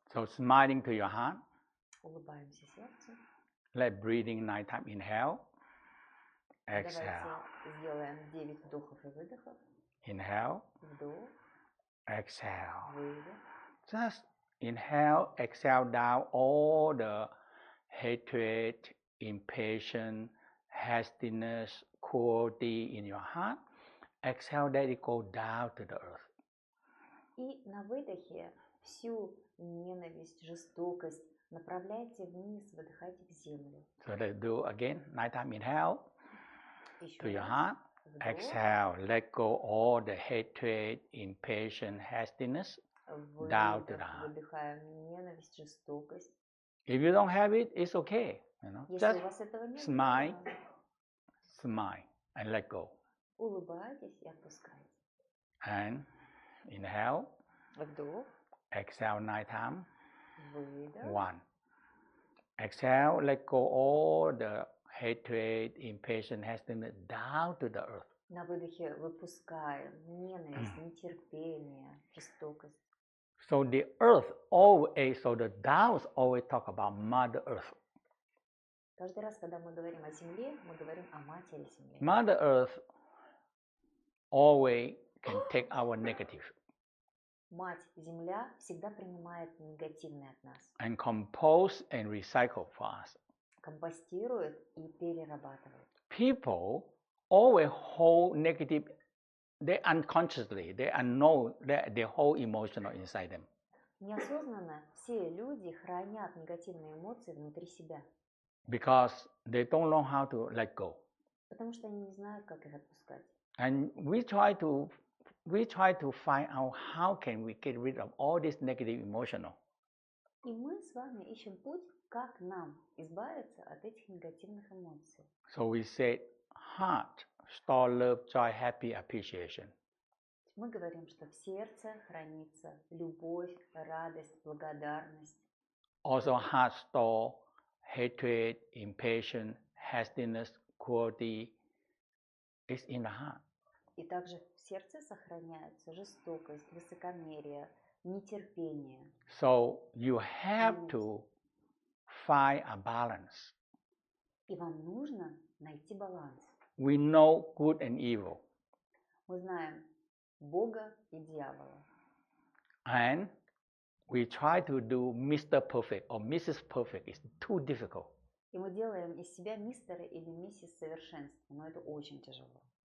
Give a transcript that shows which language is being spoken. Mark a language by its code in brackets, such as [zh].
[en] So smiling to your heart. [ru] Улыбаемся сердцу. [en] Let breathing 9 times inhale. Exhale. [ru] Давайте сделаем 9 вдохов и выдохов. [en] Inhale. [ru] Вдох. [en] Exhale. [ru] Выдох. [en] Just inhale, exhale down all the hatred, impatience, hastiness, cruelty in your heart. Exhale, let it go down to the earth. [ru] И на выдохе всю ненависть, жестокость направляйте вниз, выдыхайте в землю. [en] So let's do again. 9 times inhale [ru] Еще [en] to your [ru] раз. [en] heart. [ru] Вдох. [en] Exhale, let go all the hatred, impatience, hastiness down to the [ru] Выдох. [en] heart. [ru] Выдыхаем ненависть, жестокость. [en] If you don't have it, it's okay. [ru] Если [en] Just [ru] у вас этого нет, [en] smile, [ru] то [en] smile, and let go. [ru] улыбайтесь и отпускайте. [en] And inhale, [ru] Вдох. [en] exhale 9 times. [ru] Выдох. [en] 1. Exhale, let go all the hatred, impatience, hastiness down to the earth. [ru] На выдохе выпускаем ненависть, нетерпение, жестокость. [en] So the earth always, so the Taoists always talk about Mother Earth. [ru] Каждый раз, когда мы говорим о Земле, мы говорим о Матери Земле. [en] Mother Earth always can take our negative [ru] Мать Земля всегда принимает негативное от нас, [en] and compose and recycle for us. [ru] компостирует и перерабатывает. [en] People always hold negative, they unconsciously, they unknown, they hold emotional inside them. [ru] Неосознанно все люди хранят негативные эмоции внутри себя, [en] Because they don't know how to let go. [ru] потому что они не знают, как их отпускать. [en] And we try to find out how can we get rid of all this negative emotional. [ru] И мы с вами ищем путь, как нам избавиться от этих негативных эмоций. [en] So we said heart, store love, joy, happy, appreciation. [ru] Мы говорим, что в сердце хранится любовь, радость, благодарность. [en] Also heart store hatred, impatience, hastiness, cruelty. It's in the heart. [ru] И также в сердце сохраняется жестокость, высокомерие, нетерпение. [en] So you have to find a balance. [ru] И вам нужно найти баланс. [en] We know good and evil. [ru] Мы знаем Бога и дьявола. [en] And we try to do Mr. Perfect or Mrs. Perfect. It's too difficult. [ru] И мы делаем из себя мистера или миссис совершенства, но это очень тяжело.